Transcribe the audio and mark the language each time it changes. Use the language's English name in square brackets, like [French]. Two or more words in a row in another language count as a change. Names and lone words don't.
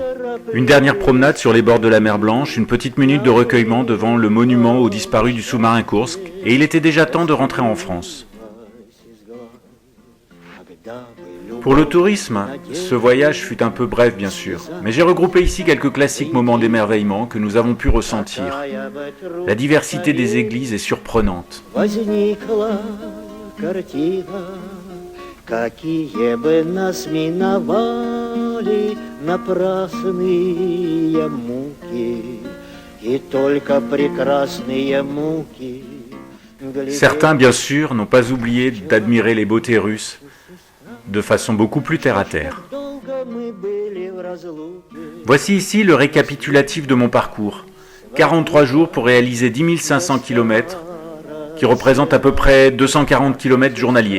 [French] Une dernière promenade sur les bords de la mer Blanche, une petite minute de recueillement devant le monument aux disparus du sous-marin Kursk, et il était déjà temps de rentrer en France. Pour le tourisme, ce voyage fut un peu bref bien sûr, mais j'ai regroupé ici quelques classiques moments d'émerveillement que nous avons pu ressentir. La diversité des églises est surprenante. [Russian] Какие бы нас миновали напрасные муки, и только прекрасные муки. [French] Certains, bien sûr, n'ont pas oublié d'admirer les beautés russes de façon beaucoup plus terre-à-terre. Voici ici le récapitulatif de mon parcours. 43 jours pour réaliser 10 500 km, qui représente à peu près 240 km journaliers.